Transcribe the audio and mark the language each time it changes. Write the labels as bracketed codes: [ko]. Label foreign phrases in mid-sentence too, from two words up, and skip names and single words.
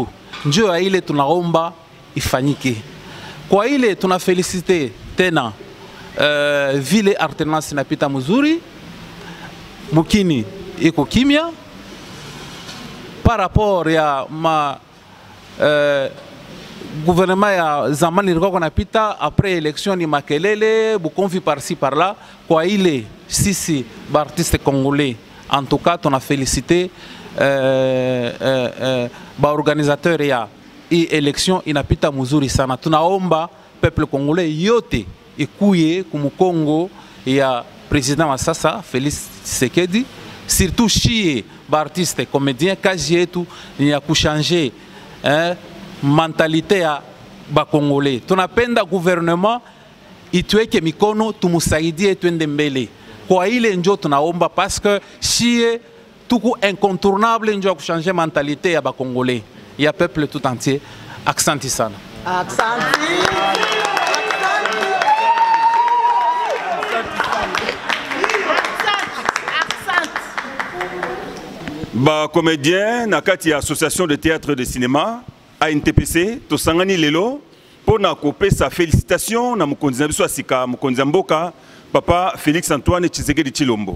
[sw] Njoo ya ile tunaomba ifanyike. Kwa ile tunafelicite tena vile alternance inapita mzuri, Mukini iko kimya [fr] par rapport [sw] ya ma gouvernement ya zamani ilikuwa kunapita [fr] après élection [sw] ni makelele bukonfi [fr] par-ci par-là. [sw] Kwa ile sisi ba [fr] artiste congolais en tout cas [sw] tuna félicité ba organisateur ya hii election inapita mzuri sana. Tunaomba [fr] peuple congolais [sw] yote ikuye kumukongo ya président wa sasa Félix Tshisekedi, surtout chie ba [fr] artiste comédien. [sw] Kazi yetu ni ya kuchanger mentalité ya ba congolais. Tunapenda gouvernement ituweke mikono tumusaidie twende mbele. Kwa ile njo tunaomba [fr] parce que [sw] chie tuku incontournable njo kuchanger mentalité ya ba congolais ya [fr] peuple tout entier. [sw] Accenti sana. [ln] Ba comédien na kati ya [fr] association de théâtre de cinéma [ln] ANTPC to sangani lelo pona kopesa félicitations na mukonzi na biso asika mukonzi mboka papa Félix Antoine Tshisekedi Tshilombo.